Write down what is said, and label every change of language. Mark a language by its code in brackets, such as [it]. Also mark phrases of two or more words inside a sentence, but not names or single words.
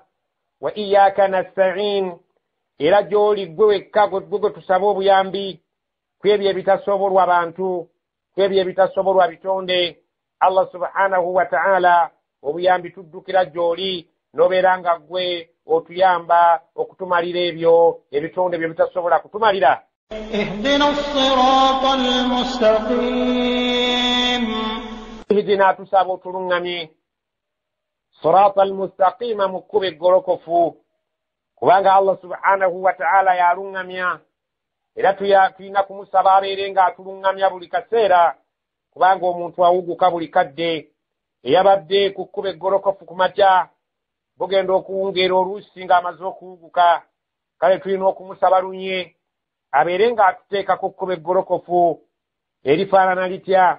[ar] وإياك نستعين, [lg] era gy'oli gwe wekka gwe tusaba obuyambi ku ebyo ebitasobolwa bantu, ku ebyo ebitasobolwa bitonde. Allah [ar] سبحانه وتعالى, [lg] obuyambi tuddukira gy'oli, n'obeera nga gwe otuyamba okutumalira ebyo ebitonde bye bitasobola kutumalira. [ar] اهدنا الصراط المستقيم. اهدنا [lg] tusaba otulungamye [ar] صراط المستقيم, [lg] mukube eggolokofu, kubanga Allah [ar] سبحانه وتعالى [lg] yalungamya, era tulina kumusaba abeere nga atulungamya buli kaseera, kubanga omuntu awuguka buli kadde. Eyabadde ku kkuba eggolokofu ku makya bugenda okuwungeera oluusi ng'amaze okuwuguka, kale tulina okumusaba lunye abeere nga atuteeka ku kkuba eggolokofu erifaanana litya.